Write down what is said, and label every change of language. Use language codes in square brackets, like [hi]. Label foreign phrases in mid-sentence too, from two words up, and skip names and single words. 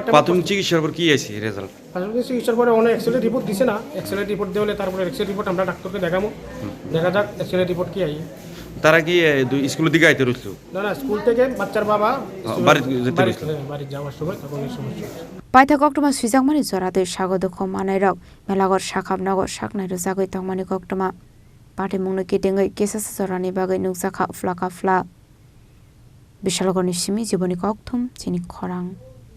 [bn] প্রাথমিক চিকিৎসার পর কি আছে রেজাল্ট প্রাথমিক চিকিৎসার পরে অনেক এক্সরে রিপোর্ট দিছে না এক্সরে রিপোর্ট দিলে তারপরে এক্সরে রিপোর্ট আমরা ডাক্তারকে দেখাবো দেখা যাক এক্সরে রিপোর্ট কি আই তারা কি স্কুলের দিকে আইতে রইছিল না স্কুল থেকে বাচ্চার বাবা বাড়ি যাওয়ার সময় তখন এই সমস্যা [trp] paithak koktoma sujakmani jorate Sago Dukhumankha rok melagor sakamnogo saknai rojagoi tongmani koktoma Patimungno kitengoi kesasa jorani bagai nukjaka flaka fla Bishalogorni simi jiboni kokthum Chini Khorang